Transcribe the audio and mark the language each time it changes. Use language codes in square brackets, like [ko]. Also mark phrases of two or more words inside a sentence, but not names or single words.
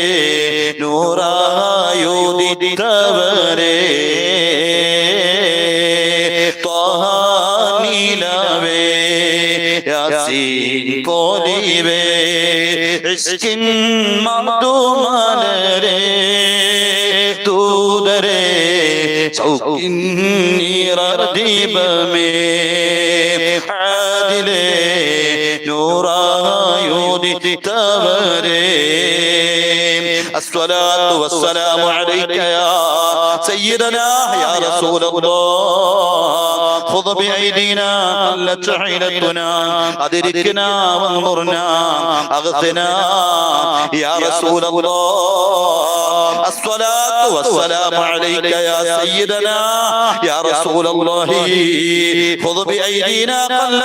[ml] നൂറായുദിതവരേ ത്വാഹ നിലാവേ യാസീൻ പോലിവേ ഇശ്കിൻ മധുമലരേ ദൂതരേ സൗഖിൻ നിറദീപമേ ആദിലേ നൂറായുദിതവരേ [ar] الصلاة والسلام عليك يا سيدنا يا رسول الله خذ بأيدينا قلت حيلتنا أدركنا وانظرنا أغثنا يا رسول الله الصلاة والسلام عليك يا سيدنا يا رسول الله خذ بأيدينا قلت